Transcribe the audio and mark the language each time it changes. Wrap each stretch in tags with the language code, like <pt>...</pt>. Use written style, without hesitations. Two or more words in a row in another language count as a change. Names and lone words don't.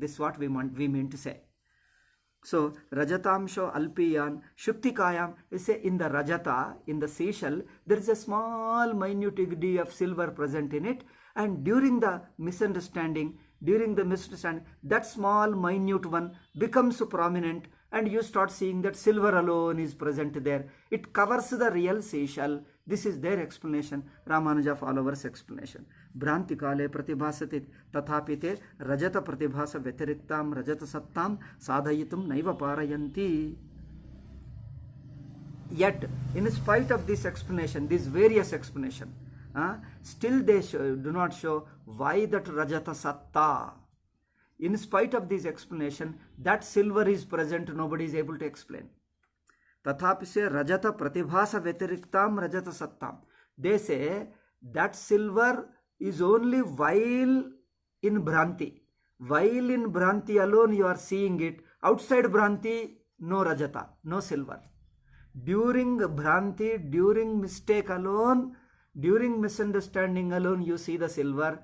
<en>This is what we mean to say. So,</en> <sa>Rajatamsho Alpiyan, Shuktikayam,</sa> <en>is say in the Rajata, in the seashell, there is a small minute degree of silver present in it, and during the misunderstanding, that small minute one becomes prominent, and you start seeing that silver alone is present there. It covers the real seashell. This is their explanation, Ramanuja followers' explanation.</en> <sa>Bhranti kale pratibhasatit tathapite rajata pratibhasa vyatiritam rajata sattam sadhayitum naiva parayanti.</sa> <en>Yet, in spite of this explanation, these various explanations, still they do not show why that</en> <sa>rajata satta.</sa> <en>In spite of this explanation, that silver is present, nobody is able to explain.</en> <sa>Tathapi se rajata pratibhasa vyatiritam rajata sattam.</sa> <en>They say that silver is only while in Bhranti. While in Bhranti alone you are seeing it. Outside Bhranti, no rajata, no silver. During Bhranti, during mistake alone, during misunderstanding alone, you see the silver.</en>